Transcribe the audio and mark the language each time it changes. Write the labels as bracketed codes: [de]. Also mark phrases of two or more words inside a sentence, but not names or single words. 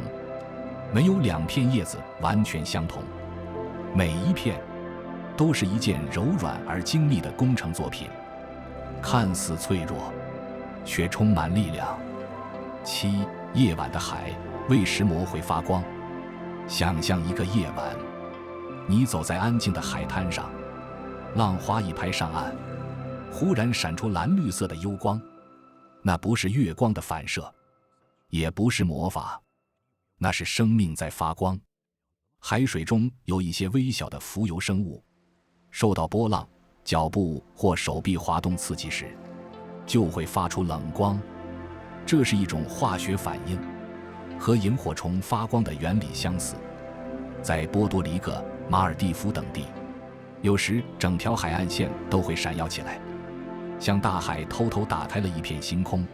[zh] 沒有兩片葉子完全相同，每一片都是一件柔軟而精密的工程作品，看似脆弱，卻充滿力量。7. 夜晚的海，為什麼會發光？想象一個夜晚，你走在安靜的海灘上，浪花一拍上岸，忽然閃出藍綠色的幽光。那不是月光的反射，也不是魔法，那是生命在發光。海水中有一些微小的浮游生物，受到波浪、 腳部或手臂滑動刺激時，就會發出冷光。這是一種化學反應，和螢火蟲發光的原理相似。在波多黎各、馬爾地夫等地，有時整條海岸線都會閃耀起來，像大海偷偷打開了一片星空。